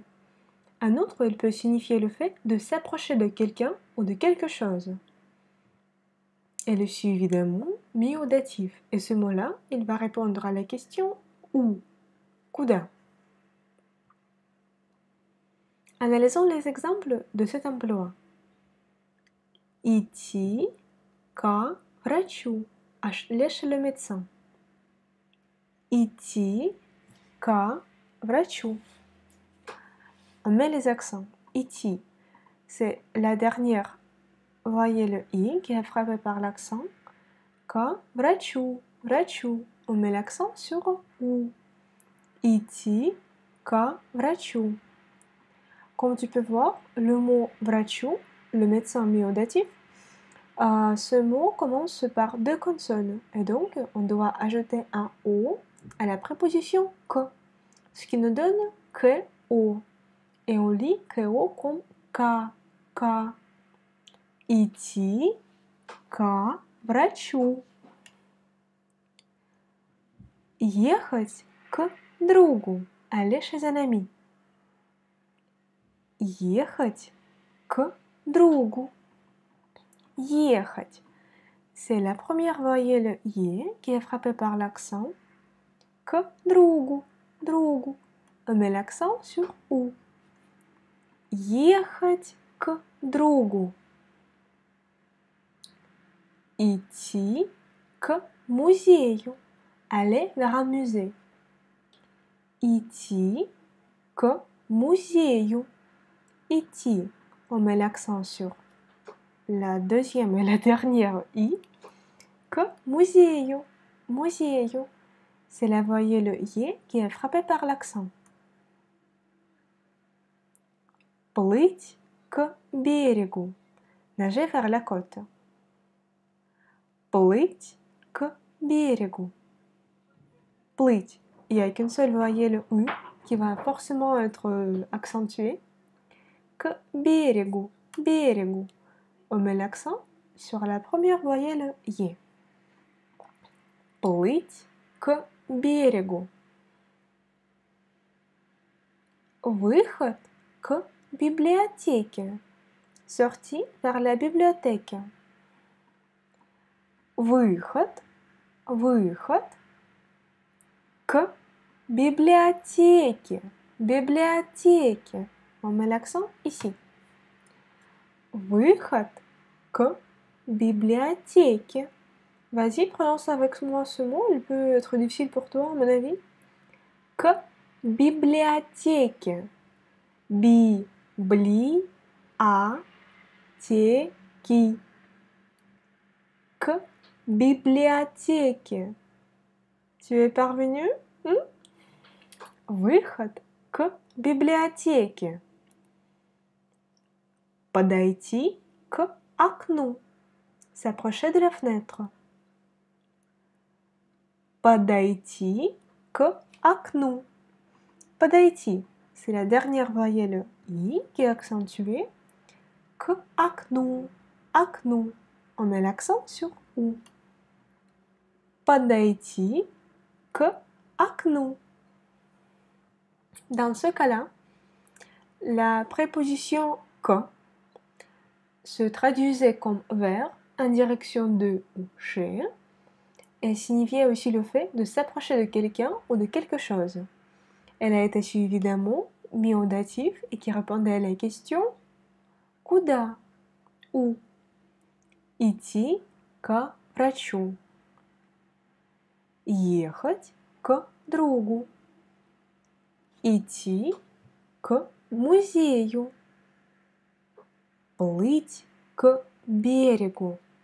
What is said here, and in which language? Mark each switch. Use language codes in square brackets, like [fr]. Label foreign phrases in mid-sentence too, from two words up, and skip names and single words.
[fr] En outre, elle peut signifier le fait de s'approcher de quelqu'un ou de quelque chose. Elle est suivie d'un mot mis au datif. Et ce mot-là, il va répondre à la question où, kuda. Analysons les exemples de cet emploi. [ru] Идти к врачу. [fr] Aller chez le médecin. [ru] Идти к врачу. [fr] On met les accents. Идти, c'est la dernière voyelle I qui est frappée par l'accent. [ru] К врачу. Врачу. [fr] On met l'accent sur ou. [ru] Идти к врачу. [fr] Comme tu peux voir, le mot врачу, le médecin mis au datif, ce mot commence par deux consonnes. Et donc, on doit ajouter un O à la préposition que, ce qui nous donne que O. Et on lit que O comme K. K. [ru] Идти к врачу. Ехать к другу. [fr] Aller chez un ami. [ru] Ехать к другу. Ехать. [fr] C'est la première voyelle Y qui est frappée par l'accent. [ru] К другу. Другу. [fr] On met l'accent sur U. [ru] Ехать к другу. Идти к музею. [fr] Aller vers un musée. [ru] Идти к музею. Идти. [fr] On met l'accent sur la deuxième et la dernière I. [ru] К музею. Музею. [fr] C'est la voyelle Y qui est frappée par l'accent. [ru] Плыть к берегу. [fr] Nager vers la côte. [ru] Плыть к берегу. Плыть. [fr] Il n'y a qu'une seule voyelle U qui va forcément être accentuée. [ru] К берегу. Берегу. [fr] On met l'accent sur la première voyelle Y. [ru] Плыть к берегу. Выход к библиотеке. [fr] Sortie vers la bibliothèque. [ru] Выход. Выход к библиотеке. Библиотеке. [fr] On met l'accent ici. [ru] Выход к библиотеке. [fr] Vas-y, prononce avec moi ce mot. Il peut être difficile pour toi, à mon avis. [ru] К библиотеке. Би-бли-а-те-ки. К библиотеке. [fr] Tu es parvenu? [ru] Выход к библиотеке. Подойти к окну. [fr] S'approcher de la fenêtre. [ru] Подойти к окну. Подойти, [fr] c'est la dernière voyelle I qui est accentuée. [ru] К окну. Окну. [fr] On met l'accent sur OU. [ru] подойти к окну. [fr] Dans ce cas-là, la préposition que se traduisait comme vers en direction de ou chez et signifiait aussi le fait de s'approcher de quelqu'un ou de quelque chose. Elle a été suivie d'un mot mis au datif et qui répondait à la question куда? [ru] Où? Идти к врачу. Ехать к другу. Идти к музею. Плыть к берегу.